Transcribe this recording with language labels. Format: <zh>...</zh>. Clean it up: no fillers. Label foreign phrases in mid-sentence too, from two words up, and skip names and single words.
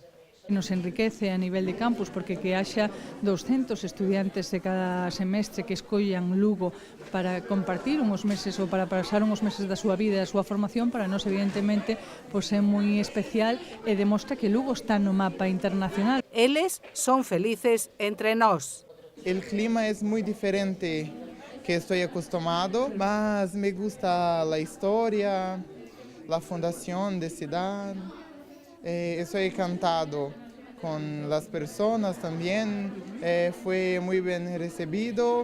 <gl>Nos enriquece a nivel de campus porque que haxa 200 estudiantes de cada semestre que escollan Lugo para compartir uns meses ou para pasar uns meses da súa vida e da súa formación, para nós evidentemente pois é moi especial e demostra que Lugo está no mapa internacional. Eles son felices entre nós.</gl> <es>El clima es muy diferente que estoy acostumbrado, mas me gusta la historia, la fundación de ciudad. Estoy encantado con las personas también, fue muy bien recibido.</es>